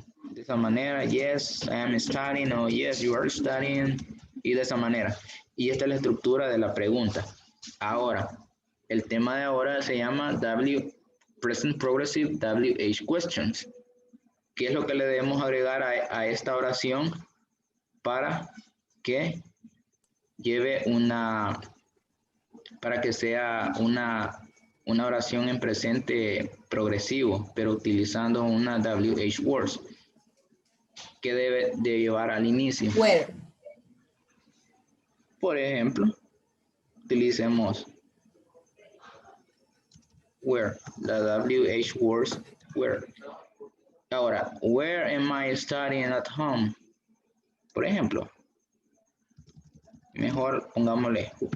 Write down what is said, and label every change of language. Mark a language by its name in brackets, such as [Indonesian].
[English] De esa manera, yes, I am studying, o yes, you are studying. [Spanish] Y de esa manera. Y esta es la estructura de la pregunta. Ahora, el tema de ahora se llama Present Progressive WH Questions. ¿Qué es lo que le debemos agregar a esta oración para que lleve para que sea una oración en presente progresivo, pero utilizando una WH words? ¿Qué debe de llevar al inicio? [English] Where. [Spanish] Por ejemplo, utilicemos where, la WH words, where. Ahora, [English] where am I studying at home? [Spanish] Por ejemplo, mejor pongámosle.